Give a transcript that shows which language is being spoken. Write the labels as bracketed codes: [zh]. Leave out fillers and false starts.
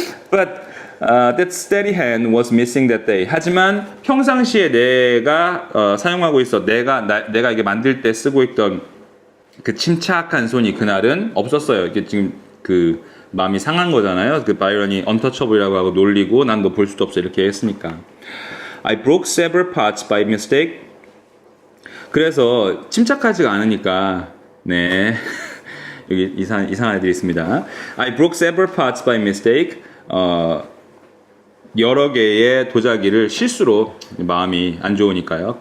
[en] But that steady hand was missing that day. [ko] 하지만 평상시에 내가 사용하고 있어, 내가 이게 만들 때 쓰고 있던 그 침착한 손이 그날은 없었어요. 이게 지금 그 마음이 상한 거잖아요. 그 바이런이 untouchable이라고 하고 놀리고 난 너 볼 수도 없어 이렇게 했으니까. [en] I broke several pots by mistake. [ko] 그래서 침착하지가 않으니까 네 여기 이상한 애들이 있습니다. [en] I broke several pots by mistake. [ko] 여러 개의 도자기를 실수로 마음이 안 좋으니까요.